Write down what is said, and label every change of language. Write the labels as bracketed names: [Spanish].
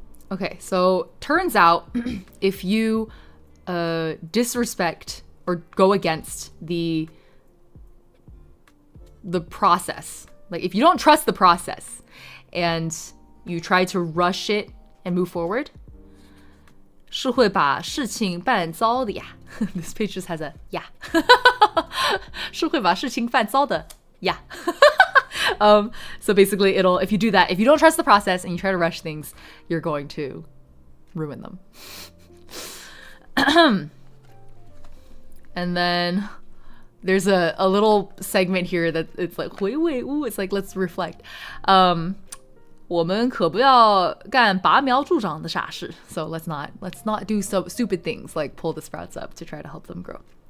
[English] Okay, so turns out if you disrespect or go against the process, like if you don't trust the process and you try to rush it and move forward, [Chinese] 是会把事情办糟的呀. [English] This page just has a yeah. [Chinese] 是会把事情办糟的 [English] yeah. So basically if you do that, if you don't trust the process and you try to rush things, you're going to ruin them. And then there's a little segment here that it's like, it's like, let's reflect. [Chinese] 我们可不要干拔苗助长的傻事. [English] So let's not do so stupid things like pull the sprouts up to try to help them grow.